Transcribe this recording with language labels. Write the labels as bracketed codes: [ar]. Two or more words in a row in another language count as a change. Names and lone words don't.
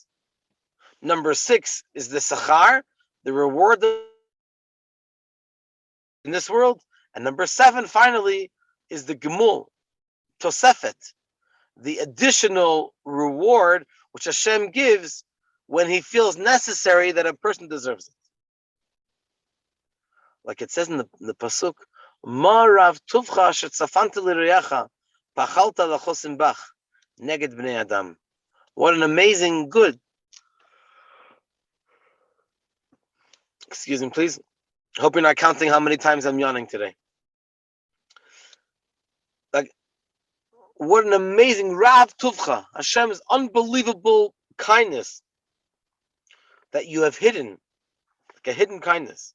[en] Number 6 is the sachar, the reward in this world. And number 7, finally, is the [he] גמול, תוספת, [en] the additional reward which Hashem gives when He feels necessary that a person deserves it. Like it says in the pasuk, [he] מה רב טובך שצפנת ליראיך פעלת לחוסים בך נגד בני אדם. [en] What an amazing good. Excuse me, please. Hope you're not counting how many times I'm yawning today. Like, what an amazing [he] רב טובך, [en] Hashem's unbelievable kindness that you have hidden, like a hidden kindness.